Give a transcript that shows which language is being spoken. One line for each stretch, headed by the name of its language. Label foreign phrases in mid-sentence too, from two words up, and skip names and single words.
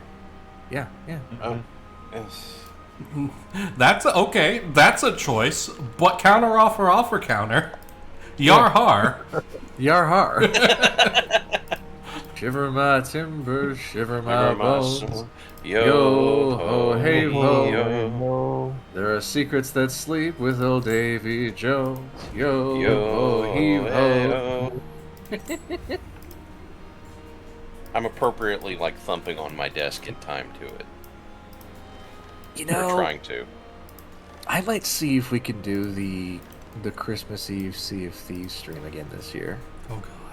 English: Yeah. Oh, yes. That's okay. That's a choice. But counter offer counter. Yar har. Yar har. Shiver my timbers, shiver my bones. Yo ho hey ho. There are secrets that sleep with old Davy Jones. Yo ho heave ho. I'm appropriately thumping on my desk in time to it. We're trying to. I might see if we can do the Christmas Eve Sea of Thieves stream again this year. Oh God.